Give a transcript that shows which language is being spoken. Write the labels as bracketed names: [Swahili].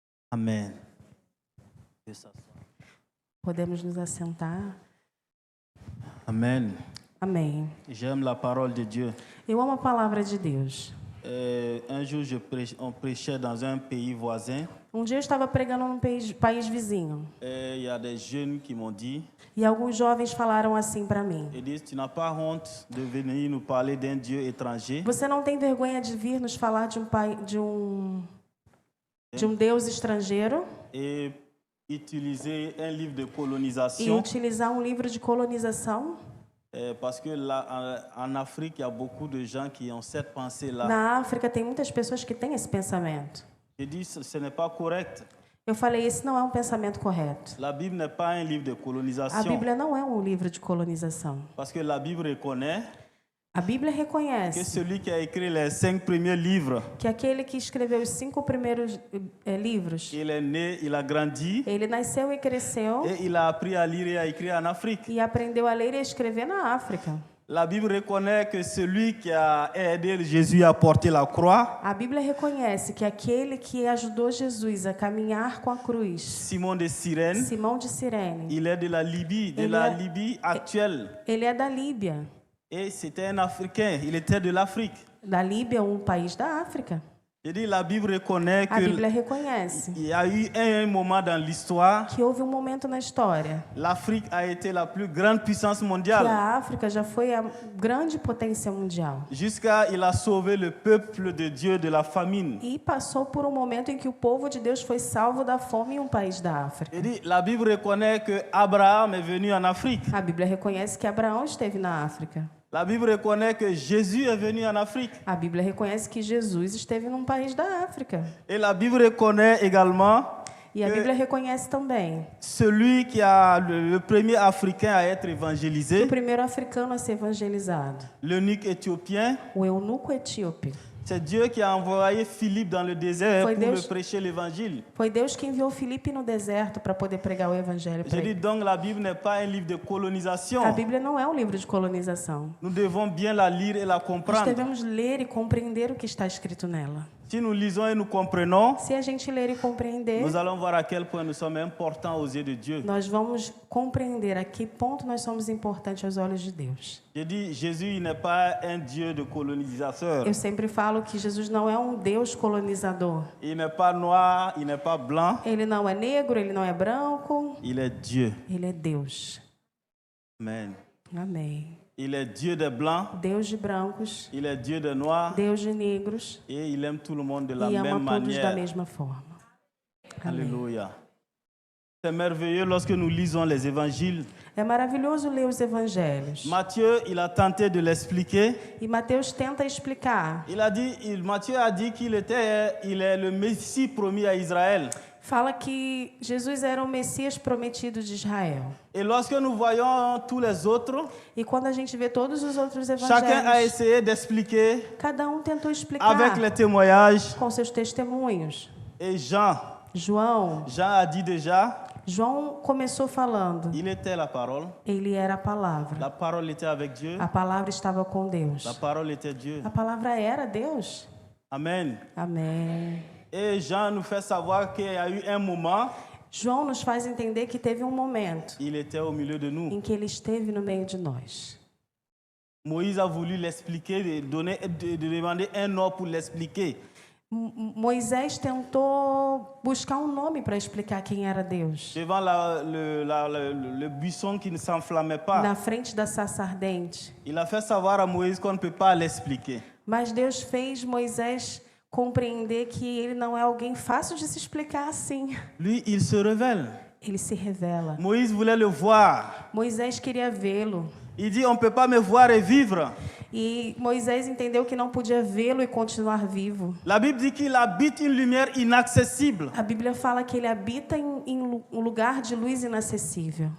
[French] Amen. Que ça soit. [Portuguese] Podemos nos assentar? [French] Amen. [Portuguese] Amém. [French] J'aime la parole de Dieu. [Portuguese] Eu amo a palavra de Deus. [French] Un jour, on prêchait dans un pays voisin. [Portuguese] Dia eu estava pregando num país vizinho. [French] Et il y a des jeunes qui m'ont dit, [Portuguese] E alguns jovens falaram assim para mim: [French] ils disent, tu n'as pas honte de venir nous parler d'un Dieu étranger? [Portuguese] Você não tem vergonha de vir nos falar de um Deus estrangeiro [French] Et utiliser un livre de [Portuguese] e [French] colonisation, [Portuguese] utilizar um livro de colonização? [French] parce que là, en Afrique, il y a beaucoup de gens qui ont cette pensée-là. [Portuguese] Na África tem muitas pessoas que têm esse pensamento. [French] Je dis, ce n'est pas correct. [Portuguese] Eu falei, esse não é um pensamento correto. [French] La Bible n'est pas un livre de [Portuguese] A [French] colonisation, [Portuguese] Bíblia não é um livro de colonização. [French] parce que la Bible reconnaît [Portuguese] A Bíblia [French] que [Portuguese] reconhece [French] celui qui a écrit les 5 premiers livres, [Portuguese] que aquele que escreveu os 5 primeiros livros, [French] il est né, il a grandi, [Portuguese] ele nasceu e cresceu [French] et il a appris à lire et à écrire en Afrique. [Portuguese] e aprendeu a ler e a escrever na África. [French] La Bible reconnaît que celui qui a aidé Jésus à porter la croix, [Portuguese] A Bíblia reconhece que aquele que ajudou Jesus a caminhar com a cruz, [French] Simon de Cyrène, [Portuguese] Simão de Cirene, [French] il est de la Libye, Libye actuelle. [Portuguese] ele é da Líbia. [French] Et c'était un Africain, il était de l'Afrique. [Portuguese] Da Líbia, um país da África. [French] Je dis, la Bible reconnaît [Portuguese] A Bíblia [French] qu'il [Portuguese] reconhece [French] y a eu un moment dans l'histoire, [Portuguese] que houve um momento na história [French] l'Afrique a été la plus grande puissance [Portuguese] que [French] mondiale. [Portuguese] a África já foi a grande potência mundial. [French] Jusqu'à il a sauvé le peuple de Dieu de la famine. [Portuguese] E passou por um momento em que o povo de Deus foi salvo da fome em um país da África. [French] Je dis, la Bible reconnaît que Abraham est venu en Afrique. [Portuguese] A Bíblia reconhece que Abraão esteve na África. [French] La Bible reconnaît que Jésus est venu en Afrique. [Portuguese] A Bíblia reconhece que Jesus esteve num país da África. [French] Et la Bible reconnaît également [Portuguese] E a Bíblia reconhece também [French] celui qui a le premier Africain à être [Portuguese] que [French] évangélisé, [Portuguese] o primeiro africano a ser evangelizado, [French] l'eunuque éthiopien, [Portuguese] o eunuco etíope, [French] C'est Dieu qui a envoyé Philippe dans le désert [Portuguese] Foi [French] pour [Portuguese] Deus- [French] le prêcher l'évangile. [Portuguese] Foi Deus que enviou Filipe no deserto para poder pregar o evangelho [French] Je [Portuguese] para [French] dis [Portuguese] ele. [French] donc, la Bible n'est pas un livre de colonisation. [Portuguese] A Bíblia não é um livro de colonização. [French] Nous devons bien la lire et la [Portuguese] Nós [French] comprendre. [Portuguese] devemos ler e compreender o que está escrito nela. [French] Si nous lisons et nous comprenons, [Portuguese] Se a gente ler e compreender, [French] nous allons voir à quel point nous sommes importants aux yeux de Dieu. [Portuguese] nós vamos compreender a que ponto nós somos importantes aos olhos de Deus. [French] Je dis, Jésus il n'est pas un Dieu de colonisateur. [Portuguese] Eu sempre falo que Jesus não é um Deus colonizador. [French] Il n'est pas noir, il n'est pas blanc, [Portuguese] Ele não é negro, ele não é branco, [French] il est Dieu. [Portuguese] ele é Deus. [French] Amen. [Portuguese] Amém. [French] Il est Dieu des blancs, [Portuguese] Deus de brancos, [French] il est Dieu des noirs [Portuguese] Deus de negros [French] et il aime tout le monde de la [Portuguese] e [French] même [Portuguese] ama todos da [French] manière. [Portuguese] mesma forma. Amém. [French] Alléluia. C'est merveilleux lorsque nous lisons les évangiles. [Portuguese] É maravilhoso ler os evangelhos. [French] Matthieu, il a tenté de l'expliquer. [Portuguese] E Mateus tenta explicar. [French] Matthieu a dit il est le Messie promis à Israël. [Portuguese] Fala que Jesus era o Messias prometido de Israel. [French] Et lorsque nous voyons tous les autres, [Portuguese] E quando a gente vê todos os outros [French] chacun a [Portuguese] evangelhos, [French] essayé d'expliquer [Portuguese] cada um tentou explicar [French] avec les témoignages. [Portuguese] com seus testemunhos. [French] Et Jean [Portuguese] João [French] a dit déjà, [Portuguese] começou falando. [French] il était la parole. [Portuguese] Ele era a palavra. [French] La parole était avec Dieu. [Portuguese] A palavra estava com Deus. [French] La parole était Dieu. [Portuguese] A palavra era Deus. [French] Amen. [Portuguese] Amém. [French] Et Jean nous fait savoir qu'il y a eu un moment, [Portuguese] João nos faz entender que teve um momento [French] il était au milieu de nous. [Portuguese] em que ele esteve no meio de nós. [French] Moïse a voulu l'expliquer, de demander un nom pour l'expliquer. [Portuguese] Moisés tentou buscar um nome para explicar quem era Deus. [French] Devant le buisson qui ne s'enflammait pas. [Portuguese] Na frente da sarça ardente. [French] Il a fait savoir à Moïse qu'on ne peut pas l'expliquer. [Portuguese] Mas Deus fez Moisés compreender que ele não é alguém fácil de se explicar assim. [French] Lui, il se révèle. [Portuguese] Ele se revela. [French] Moïse voulait le voir. [Portuguese] Moisés queria vê-lo. [French] Il dit, on ne peut pas me voir et vivre. [Portuguese] E Moisés entendeu que não podia vê-lo e continuar vivo. [French] La Bible dit qu'il habite une lumière inaccessible. [Portuguese] A Bíblia fala que ele habita em um lugar de luz inacessível.